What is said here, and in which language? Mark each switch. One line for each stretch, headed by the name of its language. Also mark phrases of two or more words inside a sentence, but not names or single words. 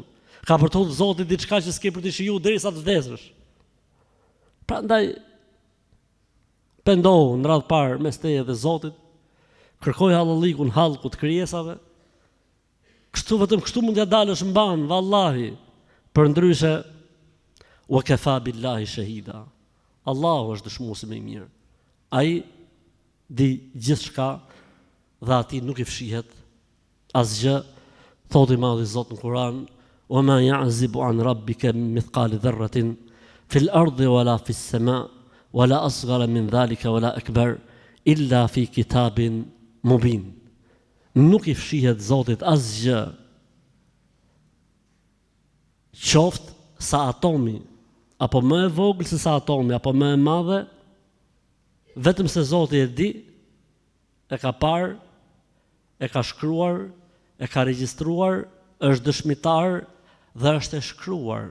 Albanian: Ka për të thotë Zoti diçka që s'ke për të shiju derisa të vdesësh. Prandaj pendohu në radhë parë mes teje dhe Zotit, kërkoj hallallikun hallkut krijesave. Kështu vetëm kështu mund t'ja dalësh mban, vallahi.
Arabic: Përndryshe وكفى بالله شهيدا.
Albanian: Allahu është dëshmuesi më i mirë. Ai di gjithçka dhe atij nuk i fshihet asgjë. Thotë i madhi Zot në Kur'an:
Arabic: وما يعزب عن ربك من مثقال ذرة في الأرض ولا في السماء ولا أصغر من ذلك ولا أكبر إلا في كتاب مبين.
Albanian: nuk i fshihet Zotit asgjë. Qoftë sa atomi, apo më e vogël se sa atomi, apo më e madhe, vetëm se Zoti e di, e ka parë, e ka shkruar, e ka regjistruar, është dëshmitar dhe është e shkruar.